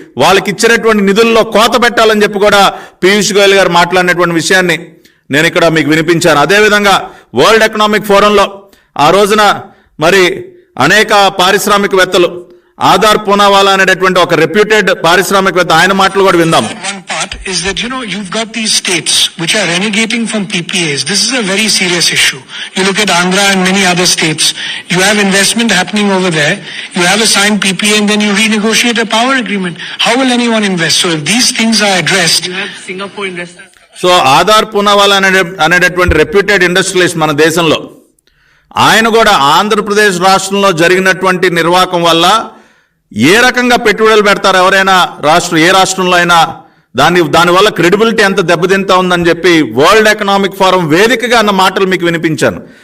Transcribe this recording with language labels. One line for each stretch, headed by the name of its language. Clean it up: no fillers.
Telugu: వాళ్ళకి ఇచ్చినటువంటి నిధుల్లో కోత పెట్టాలని చెప్పి కూడా పీయూష్ గోయల్ గారు మాట్లాడినటువంటి విషయాన్ని నేను ఇక్కడ మీకు వినిపించాను. అదేవిధంగా వరల్డ్ ఎకనామిక్ ఫోరంలో ఆ రోజున మరి అనేక పారిశ్రామికవేత్తలు ఆధార్ పూనావాలా అనేటటువంటి ఒక రెప్యూటెడ్ పారిశ్రామికవేత్త ఆయన మాటలు కూడా విందాం.
English: One part is that, you've got these states which are renegating from PPAs. This is a very serious issue. You look at Andhra and many other states. You have investment happening over there. You have a signed PPA and then you renegotiate a power agreement. How will anyone invest? So if these things are addressed. You have Singapore investors.
Telugu: So Aadhaar Poonawalla అనేటటువంటి reputed industrialist మన దేశంలో ఆయన కూడా ఆంధ్రప్రదేశ్ రాష్ట్రంలో జరిగినటువంటి నిర్వాకం వల్ల ఏ రకంగా పెట్టుబడులు పెడతారు ఎవరైనా ఏ రాష్ట్రంలో అయినా దానివల్ల క్రెడిబిలిటీ ఎంత దెబ్బతింతా ఉందని చెప్పి వరల్డ్ ఎకనామిక్ ఫోరం వేదికగా అన్న మాటలు మీకు వినిపించాను.